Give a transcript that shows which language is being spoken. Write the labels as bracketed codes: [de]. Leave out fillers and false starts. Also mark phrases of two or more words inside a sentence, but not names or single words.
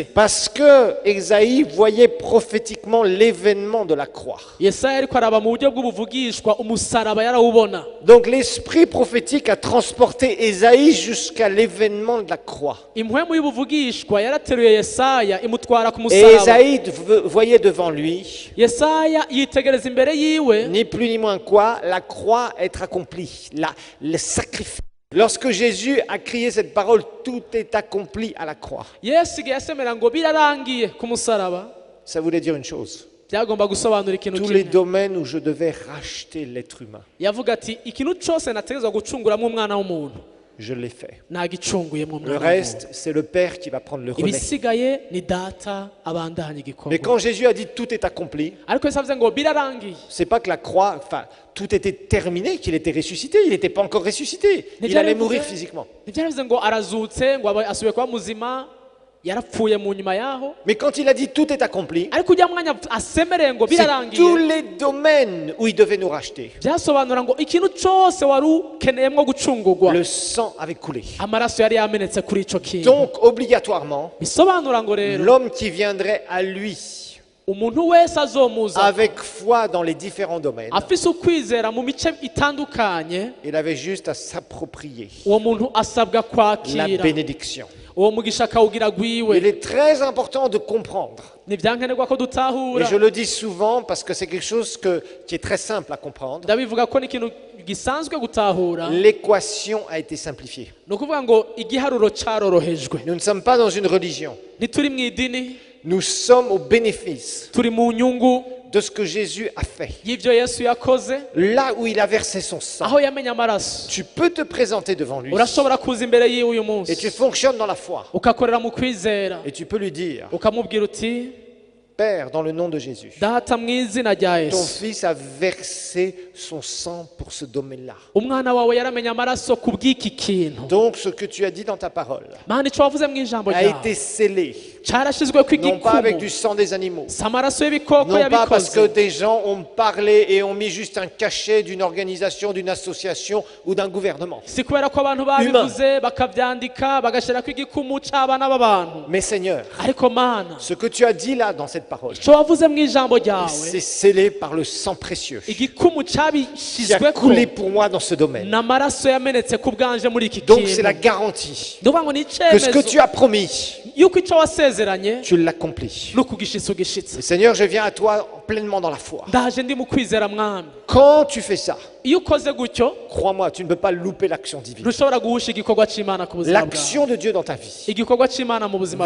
[fr] Parce que Ésaïe voyait prophétiquement l'événement de la croix. [rn] Yesaya ariko araba mu buryo bw'ubuvugishwa umusaraba yarawubona. [fr] Donc l'esprit prophétique a transporté Ésaïe jusqu'à l'événement de la croix. [rn] impwemu y'ubuvugishwa yarateruye Yesaya imutwara ku [fr] Et [rn] musaraba. [fr] Ésaïe voyait devant lui, [rn] Yesaya yitegereza imbere yiwe [fr] ni plus ni moins quoi, la croix être accomplie, le sacrifice. Lorsque Jésus a crié cette parole, tout est accompli à la croix. [rn] Yesu igihe yasemera ngo birarangiye ku musaraba, [fr] Ça voulait dire une chose. [rn] byagomba gusobanura ikintu [fr] Tous les [rn] kimwe. [fr] domaines où je devais racheter l'être humain, [rn] yavuga ati ikintu cyose nategezwa gucunguramo umwana w'umuntu [fr] je l'ai fait. [rn] nagicunguyemo [fr] Le [rn] umwana [fr] reste, [rn] w'umuntu, [fr] c'est le Père qui va prendre le relais. [rn] ibisigaye ni data abandanya [fr] Mais [rn] igikorwa. [fr] quand Jésus a dit tout est accompli, [rn] ariko Yesu avuze ngo birarangiye, [fr] c'est pas que la croix, enfin, tout était terminé, qu'il était ressuscité. Il n'était pas encore ressuscité. Il allait mourir physiquement. [rn] ntibyaravuze ngo arazutse ngo asubiye kuba muzima, yarapfuye mu nyuma yaho. [fr] Mais quand il a dit tout est accompli, [rn] ariko ujya mwanya asemereye ngo [fr] c'est tous [rn] birarangiye, [fr] les domaines où il devait nous racheter. [rn] byasobanura ngo ikintu cyose wari ukeneyemo gucungurwa [fr] Le sang avait coulé. [rn] amaraso yari yamenetse kuri ico kintu. [fr] Donc, obligatoirement, [rn] bisobanura ngo rero [fr] l'homme qui viendrait à lui [rn] umuntu wese azomuza [fr] avec foi dans les différents domaines, [rn] afise ukwizera mu mice itandukanye, [fr] il avait juste à s'approprier [rn] uwo muntu asabwa [fr] la [rn] kwakira [fr] bénédiction. [rn] uwo mugisha akawugira gwiwe. [fr] Il est très important de comprendre. [rn] Ni vyankenerwa ko [fr] Et [rn] dutahura. [fr] je le dis souvent parce que c'est quelque chose qui est très simple à comprendre. [rn] Ndabivuga ko ni ikintu gisanzwe gutahura. [fr] L'équation a été simplifiée. [rn] Ni ukuvuga ngo igiharuro carorohejwe. [fr] Nous ne sommes pas dans une religion. [rn] Ntituri mw'idini, [fr] Nous sommes au bénéfice [rn] turi mu nyungu [fr] de ce que Jésus a fait. [rn] y'ivyo Yesu yakoze, [fr] Là où il a versé son sang, [rn] aho yamenye amaraso. [fr] tu peux te présenter devant lui [rn] Urashobora kuza imbere yiwe uyu [fr] et tu [rn] munsi [fr] fonctionnes dans la foi. [rn] ukakorera mu kwizera, [fr] Et tu peux lui dire, [rn] ukamubwira uti [fr] Père, dans le nom de Jésus, [rn] data mu izina rya [fr] ton [rn] Yesu, [fr] fils a versé son sang pour ce domaine-là. [rn] umwana wawe yaramenye amaraso ku bw'iki kintu. [fr] Donc ce que tu as dit dans ta parole [rn] Mana ico wavuze mu ijambo [fr] a [rn] ryawe [fr] été scellé, [rn] carashizweko [fr] non pas avec du [rn] igikumu, [fr] sang des animaux, [rn] si amaraso y'ibikoko [fr] non pas parce que [rn] yabikoze, [fr] des gens ont parlé et ont mis juste un cachet d'une organisation, d'une association ou d'un gouvernement. [rn] si kubera ko abantu babivuze bakavyandika bagashirako igikumu c'abana b'abantu. [fr] Mais Seigneur, [rn] Ariko Mana, [fr] ce que tu as dit là dans cette parole, [rn] ico wavuze mu ijambo ryawe, [fr] c'est scellé par le sang précieux [rn] igikumu [fr] qui a [rn] cabishizweko [fr] coulé pour moi dans ce domaine. [rn] n'amaraso yamenetse ku bwanje muri iki [fr] Donc c'est la [rn] kintu. [fr] garantie [rn] Ndavuga ngo ni [fr] que ce que [rn] icemezo [fr] tu as promis, [rn] yuko ico wasezeranye [fr] tu l'accomplis. [rn] no kugishitsa ugishitsa. [fr] Et Seigneur, je viens à toi pleinement dans la foi. [rn] Ndaje ndi mu kwizera mwami. [fr] Quand tu fais ça, [rn] Iyo ukoze gutyo [fr] crois-moi, tu ne peux pas louper l'action divine. [rn] ntushobora guhusha igikorwa c'Imana ku buzima bwawe. [fr] L'action de Dieu dans ta vie [rn] Igikorwa c'Imana mu buzima